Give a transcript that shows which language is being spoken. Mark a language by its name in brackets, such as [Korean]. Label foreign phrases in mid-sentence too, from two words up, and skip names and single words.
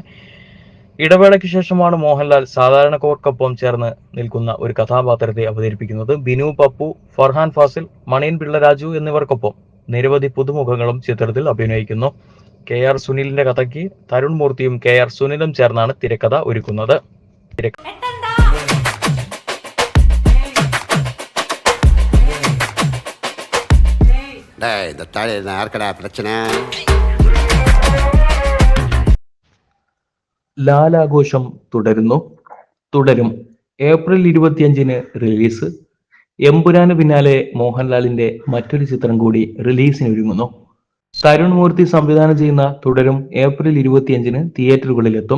[Malayalam] ഇടവേളയ്ക്ക് ശേഷമാണ് മോഹൻലാൽ സാധാരണക്കാർക്കൊപ്പം ചേർന്ന് നിൽക്കുന്ന ഒരു കഥാപാത്രത്തെ അവതരിപ്പിക്കുന്നത്. ബിനു പപ്പു, ഫർഹാൻ ഫാസിൽ, മണിയൻ പിള്ള രാജു എന്നിവർക്കൊപ്പം നിരവധി പുതുമുഖങ്ങളും ചിത്രത്തിൽ അഭിനയിക്കുന്നു. KR സുനിലിന്റെ കഥയ്ക്ക് തരുൺ മൂർത്തിയും KR സുനിലും ചേർന്നാണ് തിരക്കഥ ഒരുക്കുന്നത്. [Tamil] டேய் இந்த தாடியில் யாருக்கடா பிரச்சனை? [Malayalam] ലാലാഘോഷം തുടരും. ഏപ്രിൽ 25-ന് റിലീസ്. എമ്പുരാന് പിന്നാലെ മോഹൻലാലിന്റെ മറ്റൊരു ചിത്രം കൂടി റിലീസിനൊരുങ്ങുന്നു. തരുൺ മൂർത്തി സംവിധാനം ചെയ്യുന്ന തുടരും ഏപ്രിൽ 25-ന് തിയേറ്ററുകളിലെത്തും.